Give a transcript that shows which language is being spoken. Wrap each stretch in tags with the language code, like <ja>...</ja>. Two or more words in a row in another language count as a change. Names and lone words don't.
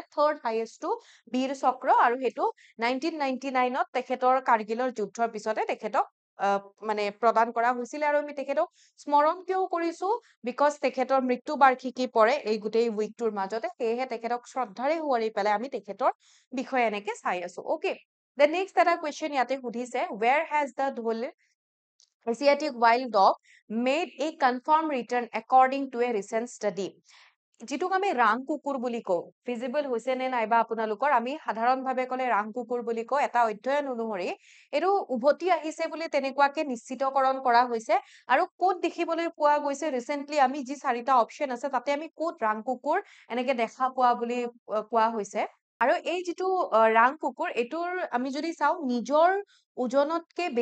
<as>থাৰ্ড হাইয়েষ্টটো বীৰ চক্ৰ আৰু সেইটো 1999ত তেখেতৰ কাৰ্গিলৰ যুদ্ধৰ পিছতে তেখেতক মানে প্ৰদান কৰা হৈছিলে আৰু আমি তেখেতক স্মৰণ কিয় কৰিছো বিকজ তেখেতৰ মৃত্যু বাৰ্ষিকী পৰে এই গোটেই উইকটোৰ মাজতে সেয়েহে তেখেতক শ্ৰদ্ধাৰে সুঁৱৰি পেলাই আমি তেখেতৰ বিষয়ে এনেকে চাই আছো</as> <en>okay the next</en> <as>এটা কুৱেশ্চন ইয়াতে সুধিছে</as> <en>where has the dhol Asiatic wild dog made a confirmed return according to a recent study</en> <as>যিটোক আমি ৰাং কুকুৰ বুলি কওঁ ভিজিবল হৈছে নে নাইবা আপোনালোকৰ আমি সাধাৰণভাৱে ক'লে ৰাং কুকুৰ বুলি কওঁ এটা অধ্যয়ন অনুসৰি এইটো উভতি আহিছে বুলি তেনেকুৱাকে নিশ্চিতকৰণ কৰা হৈছে আৰু ক'ত দেখিবলৈ পোৱা গৈছে ৰিসেন্টলি আমি যি চাৰিটা অপচন আছে তাতে আমি ক'ত ৰাং কুকুৰ এনেকে দেখা পোৱা বুলি কোৱা হৈছে আৰু এই যিটো ৰাং কুকুৰ এইটোৰ আমি যদি চাওঁ নিজৰ ওজনতকে</as>